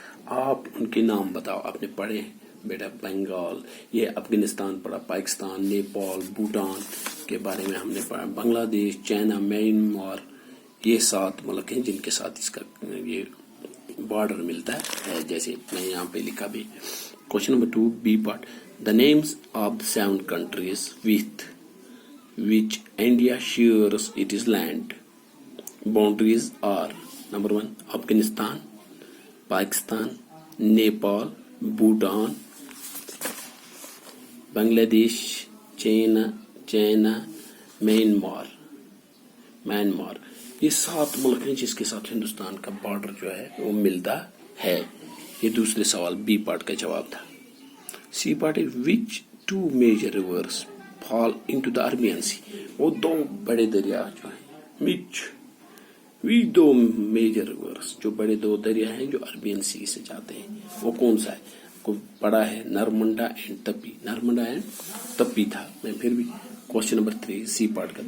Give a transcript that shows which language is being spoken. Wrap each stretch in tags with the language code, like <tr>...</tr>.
<ur>آپ ان کے نام بتاؤ. آپ نے پڑھے بیٹا بنگال، یہ افغانستان پڑھا، پاکستان، نیپال، بھوٹان کے بارے میں ہم نے پڑھا، بنگلہ دیش، چائنا، میانمار. یہ 7 ملک ہیں جن کے ساتھ اس کا یہ بارڈر ملتا ہے. جیسے میں یہاں پہ لکھا بھی.</ur> <en>Question number 2 B part. The names of the 7 countries with which India shares its land boundaries are.</en> <ur>Number 1 Afghanistan, Pakistan, Nepal, Bhutan, بنگلہ دیش، چائنا، میانمار. یہ 7 ملک ہیں جس کے ساتھ ہندوستان کا بارڈر جو ہے وہ ملتا ہے. یہ دوسرے سوال بی پارٹ کا جواب تھا.</ur> <en>C part ہے which 2 major rivers fall into the Arabian sea.</en> <ur>وہ 2 بڑے دریا جو ہیں</ur> <en>which 2 major rivers,</en> <ur>جو بڑے 2 دریا ہیں جو عربین سی سے جاتے ہیں، وہ کون سا ہے؟ کو پڑا ہے نرمنڈا اینڈ تپی تھا. میں پھر بھی</ur> <en>question number 3 C part</en> <ur>کا.</ur>